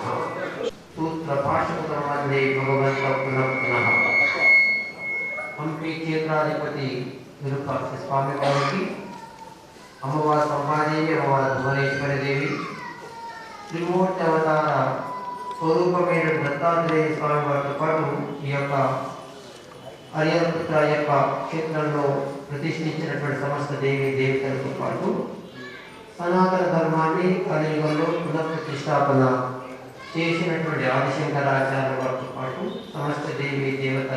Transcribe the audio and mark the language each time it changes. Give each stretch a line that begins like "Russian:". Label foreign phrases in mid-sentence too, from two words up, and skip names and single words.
Sanskrit: सूत्र पाशुपतं वन्दे भगवन्तः पुनः पुनः।
Telugu: హంపీ క్షేత్రాధిపతి విరూపాక్ష స్వామి వారికీ అమ్మవార సంభాదేవి అమ్మవార భువనేశ్వరీ దేవి త్రిమూర్తి అవతార स्वरूपమైన దత్తాత్రేయ స్వామి వారితో పాటు ఈ యొక్క హరిహరపుత్ర యొక్క క్షేత్రంలో ప్రతిష్ఠించినటువంటి సమస్త దేవి దేవతలతో పాటు సనాతన ధర్మాన్ని కలియుగంలో పునఃప్రతిష్టాపన చేసినటువంటి ఆదిశంకరాచార్య వారితో పాటు సమస్త దేవి దేవతల